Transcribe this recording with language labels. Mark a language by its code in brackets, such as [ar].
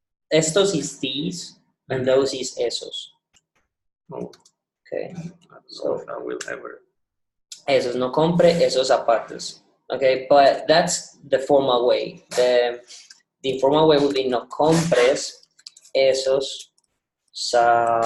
[en] Estos is these, and those is esos. Oh. Okay. I don't know if I will ever. [es] Esos, no compre esos zapatos. [en] Okay, but that's the formal way. The informal way would be [es] no compres esos zapatos.